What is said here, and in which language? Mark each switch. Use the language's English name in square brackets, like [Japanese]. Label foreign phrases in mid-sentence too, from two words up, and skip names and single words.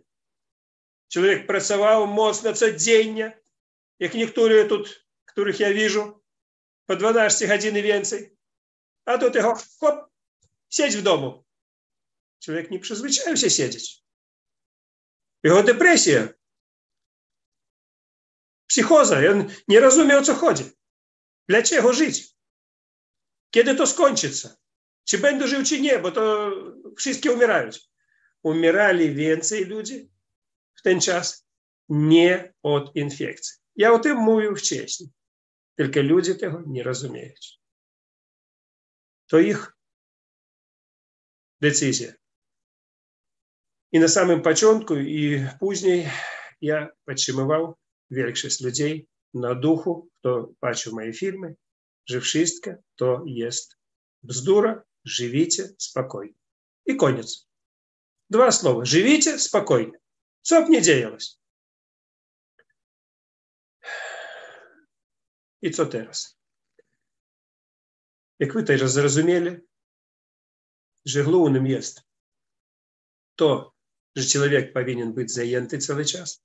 [Ukrainian] Чоловік працював моцно щоденно, як некоторі тут, яких я бачу, по 12 годин і більше. А тут його, хоп, сидь вдома. Чоловік не призвичаєвся сидіти. Його депресія, психоза, він не розуміє, що ходить. Для чого жити? [Polish] Kiedy to skończyться? Czy będę żył, czy nie, bo to wszyscy umierają. Umierali więcej ludzi w ten czas nie od infekcji. Ja o tym mówił wcześniej. Tylko ludzie tego nie rozumieją. To ich decyzja. I na samym początku i później ja podtrzymywał większość ludzi na duchu, kto patrzył moje filmy, że wszystko to jest bzdura, [Russian] живите спокойно. [Polish] I koniec. 2 słowa. [Russian] Живите спокойно. [Polish] Co by nie działoś. I co teraz? Jak wy też zrozumieli, że głównym jest to, że człowiek powinien być zajęty cały czas.